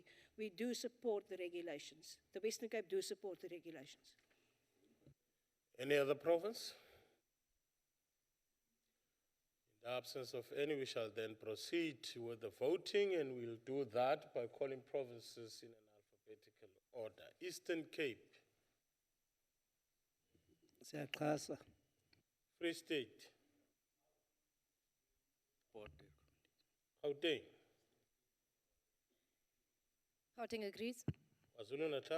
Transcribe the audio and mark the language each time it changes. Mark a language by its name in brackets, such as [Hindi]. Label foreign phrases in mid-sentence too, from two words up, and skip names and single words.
[English] We do support the regulations. The Western Cape do support the regulations. Any other province? In the absence of any, we shall then proceed with the voting, and we'll do that by calling provinces in an alphabetical order. Eastern Cape. [Xhosa] Siyaxhasa. [English] Free State. Gauteng. Gauteng agrees. KwaZulu-Natal.